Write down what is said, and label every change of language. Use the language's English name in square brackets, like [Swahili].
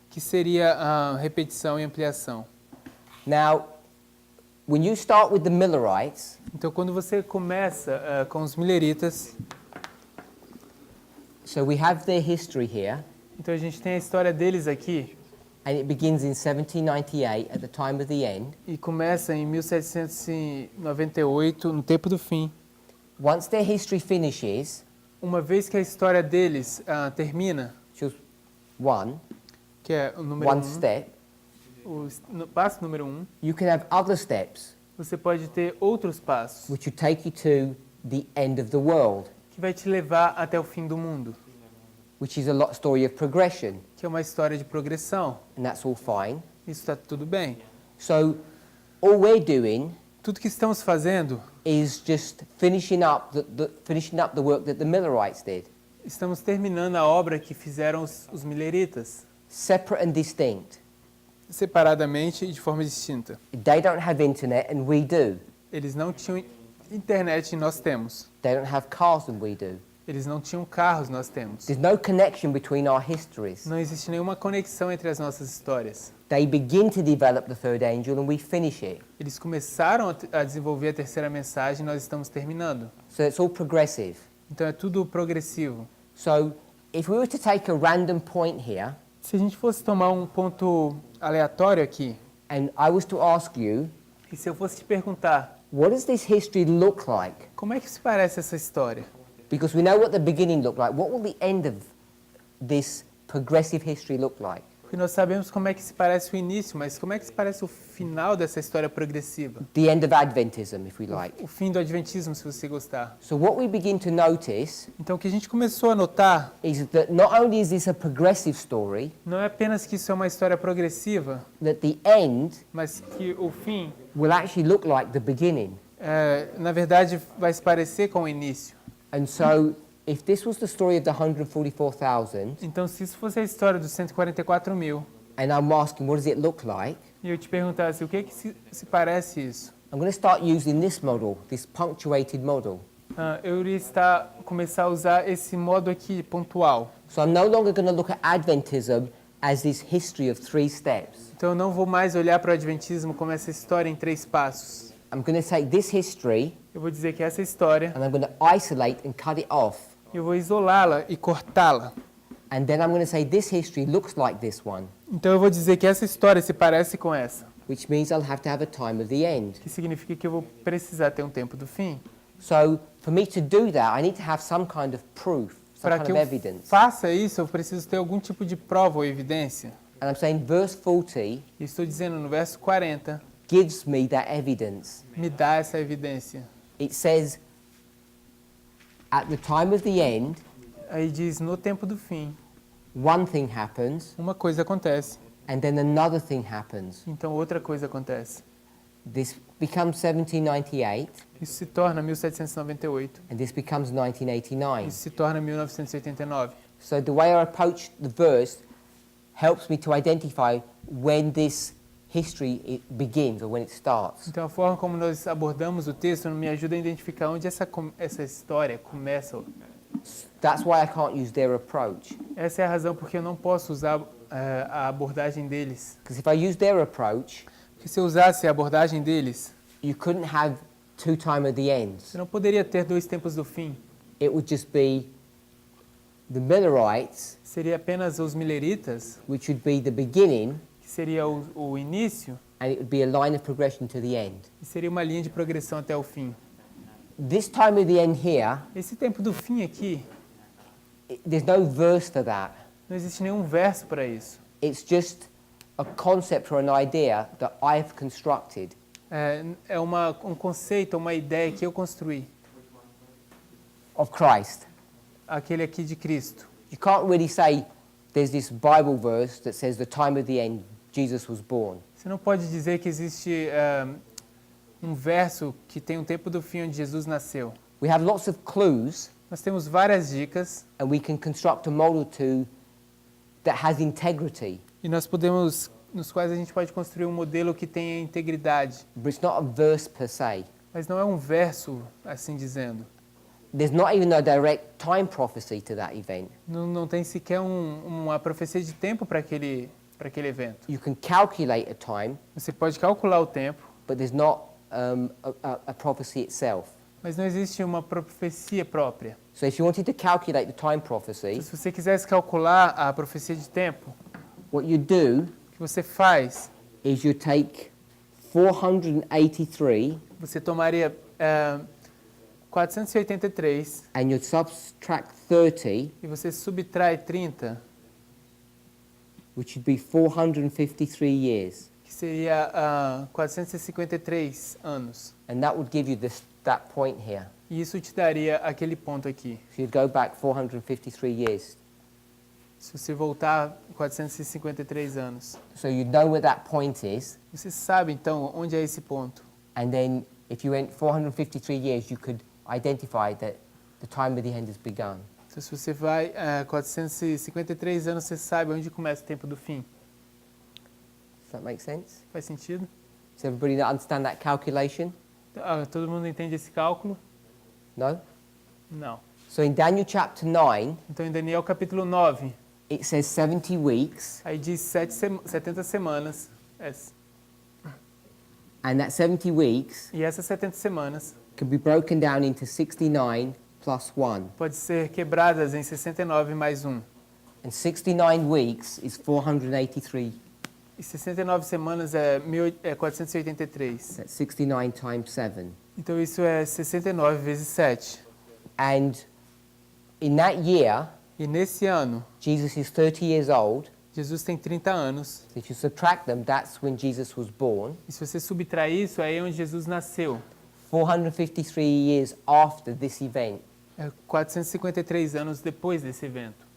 [Portuguese] que seria a repetição e ampliação. [English] Now, when you start with the Millerites, [Portuguese] Então, quando você começa com os Mileritas, [English] so we have their history here, [Portuguese] então a gente tem a história deles aqui, [English] and it begins in 1798 at the time of the end. [Portuguese] e começa em 1798, no tempo do fim. [English] Once their history finishes, [Portuguese] Uma vez que a história deles termina, [English] which was one, [Portuguese] que é o número [English] one [Portuguese] 1, [English] step, [Portuguese] passo número 1, [English] you can have other steps [Portuguese] você pode ter outros passos, [English] which would take you to the end of the world, [Portuguese] que vai te levar até o fim do mundo, [English] which is a story of progression, [Portuguese] que é uma história de progressão. [English] and that's all fine. [Portuguese] Isso está tudo bem. [English] So all we're doing [Portuguese] Tudo que estamos fazendo, [English] is just finishing up the work that the Millerites did, [Portuguese] estamos terminando a obra que fizeram os Mileritas, [English] separate and distinct. [Portuguese] separadamente e de forma distinta. [English] They don't have internet and we do. [Portuguese] Eles não tinham internet e nós temos. [English] They don't have cars and we do. [Portuguese] Eles não tinham carros, nós temos. [English] There's no connection between our histories. [Portuguese] Não existe nenhuma conexão entre as nossas histórias. [English] They begin to develop the third angel and we finish it. [Portuguese] Eles começaram a desenvolver a terceira mensagem e nós estamos terminando. [English] So it's all progressive. [Portuguese] Então é tudo progressivo. [English] So if we were to take a random point here [Portuguese] Se a gente fosse tomar um ponto aleatório aqui, [English] and I was to ask you, [Portuguese] e se eu fosse te perguntar, [English] what does this history look like? [Portuguese] como é que se parece essa história? [English] Because we know what the beginning looked like. What will the end of this progressive history look like? [Portuguese] Porque nós sabemos como é que se parece o início, mas como é que se parece o final dessa história progressiva? [English] The end of Adventism, if we like. [Portuguese] O fim do Adventismo, se você gostar. [English] So what we begin to notice [Portuguese] Então o que a gente começou a notar [English] is that not only is this a progressive story, [Portuguese] não é apenas que isso é uma história progressiva, [English] that the end [Portuguese] mas que o fim, [English] will actually look like the beginning. [Portuguese] na verdade, vai se parecer com o início. [English] And so if this was the story of the 144,000, [Portuguese] Então, se isso fosse a história dos 144 mil, [English] and I'm asking what does it look like, [Portuguese] e eu te perguntasse o que se parece isso, [English] I'm going to start using this model, this punctuated model. [Portuguese] eu iria começar a usar esse modo aqui, pontual. [English] So I'm no longer going to look at Adventism as this history of 3 steps. [Portuguese] Então, eu não vou mais olhar para o Adventismo como essa história em 3 passos. [English] I'm going to take this history [Portuguese] Eu vou dizer que essa história, [English] and I'm going to isolate and cut it off. [Portuguese] eu vou isolá-la e cortá-la. [English] And then I'm going to say this history looks like this one, [Portuguese] Então, eu vou dizer que essa história se parece com essa, [English] which means I'll have to have a time of the end. [Portuguese] que significa que eu vou precisar ter um tempo do fim. [English] So for me to do that, I need to have some kind of proof, some [Portuguese] Para [English] kind [Portuguese] que [English] of [Portuguese] eu [English] evidence. [Portuguese] faça isso, eu preciso ter algum tipo de prova ou evidência. [English] And I'm saying verse 40 [Portuguese] E estou dizendo no verso 40, [English] gives me that evidence. [Portuguese] me dá essa evidência. [English] It says, at the time of the end, [Portuguese] Aí diz, no tempo do fim, [English] one thing happens, [Portuguese] uma coisa acontece, [English] and then another thing happens. [Portuguese] então outra coisa acontece. [English] This becomes 1798, [Portuguese] Isso se torna 1798, [English] and this becomes 1989. [Portuguese] isso se torna 1989. [English] So the way I approach the verse helps me to identify when this history begins or when it starts. [Portuguese] Então a forma como nós abordamos o texto me ajuda a identificar onde essa história começa. [English] That's why I can't use their approach. [Portuguese] Essa é a razão porque eu não posso usar a abordagem deles. [English] Because if I use their approach, [Portuguese] Porque se eu usasse a abordagem deles, [English] you couldn't have 2 time of the ends. [Portuguese] você não poderia ter 2 tempos do fim. [English] It would just be the Millerites, [Portuguese] Seria apenas os mileritas, [English] which would be the beginning, [Portuguese] que seria o início, [English] and it would be a line of progression to the end. [Portuguese] e seria uma linha de progressão até o fim. [English] This time of the end here, [Portuguese] Esse tempo do fim aqui, [English] there's no verse for that. [Portuguese] não existe nenhum verso para isso. [English] It's just a concept or an idea that I've constructed. [Portuguese] É um conceito, uma ideia que eu construí. [English] Of Christ. [Portuguese] Aquele aqui de Cristo. [English] You can't really say there's this Bible verse that says the time of the end, Jesus was born. [Portuguese] Você não pode dizer que existe um verso que tem um tempo do fim onde Jesus nasceu. [English] We have lots of clues, [Portuguese] Nós temos várias dicas [English] and we can construct a model that has integrity, [Portuguese] e nos quais a gente pode construir um modelo que tenha integridade. [English] but it's not a verse per se. [Portuguese] Mas não é um verso, assim dizendo. [English] There's not even a direct time prophecy to that event. [Portuguese] Não tem sequer uma profecia de tempo para aquele evento. [English] You can calculate a time, [Portuguese] Você pode calcular o tempo, [English] but there's not a prophecy itself. [Portuguese] mas não existe uma profecia própria. [English] So if you wanted to calculate the time prophecy, [Portuguese] Então, se você quisesse calcular a profecia de tempo, [English] what you do [Portuguese] o que você faz, [English] is you take 483 [Portuguese] você tomaria 483 [English] and you subtract 30, [Portuguese] e você subtrai 30, [English] which would be 453 years. [Portuguese] que seria 453 anos. [English] And that would give you that point here. [Portuguese] E isso te daria aquele ponto aqui. [English] So you'd go back 453 years. [Portuguese] Se você voltar 453 anos. [English] So you know where that point is, [Portuguese] Você sabe, então, onde é esse ponto. [English] and then if you went 453 years, you could identify that the time of the end has begun. [Portuguese] Então, se você vai 453 anos, você sabe onde começa o tempo do fim. [English] Does that make sense? [Portuguese] Faz sentido? [English] Does everybody understand that calculation? [Portuguese] Todo mundo entende esse cálculo? [English] No? [Portuguese] Não. [English] So in Daniel chapter 9, [Portuguese] Então, em Daniel capítulo 9, [English] it says 70 weeks, [Portuguese] aí diz 70 semanas. [English] and that 70 weeks [Portuguese] E essas 70 semanas [English] can be broken down into 69 plus 1. [Portuguese] pode ser quebradas em 69 mais 1. [English] And 69 weeks is 483. [Portuguese] E 69 semanas é 483. [English] That's 69 times 7. [Portuguese] Então, isso é 69 vezes 7. [English] And in that year, [Portuguese] E nesse ano, [English] Jesus is 30 years old. [Portuguese] Jesus tem 30 anos. [English] So if you subtract them, that's when Jesus was born. [Portuguese] E se você subtrair isso, aí é onde Jesus nasceu. [English] 453 years after this event. [Portuguese] É 453 anos depois desse evento.